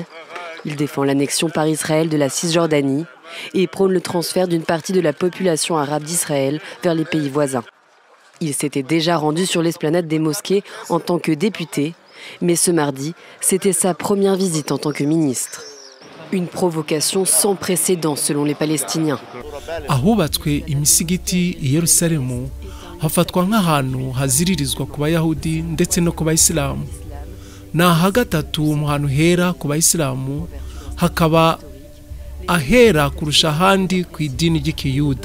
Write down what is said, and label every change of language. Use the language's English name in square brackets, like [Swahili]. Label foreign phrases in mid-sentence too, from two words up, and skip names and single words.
[French] Il défend l'annexion par Israël de la Cisjordanie et prône le transfert d'une partie de la population arabe d'Israël vers les pays voisins. Il s'était déjà rendu sur l'esplanade des mosquées en tant que député, mais ce mardi, c'était sa première visite en tant que ministre. Une provocation sans précédent selon les Palestiniens. [Kinyarwanda] Ahubatswe imisigiti i Yerusalemu hafatwa nk'ahantu haziririzwa ku Bayahudi ndetse no ku Bayisilamu. Na hagatatu mu hantu hera ku Bayisilamu, hakaba ahera kurusha ahandi ku idini ry'Ikiyuda.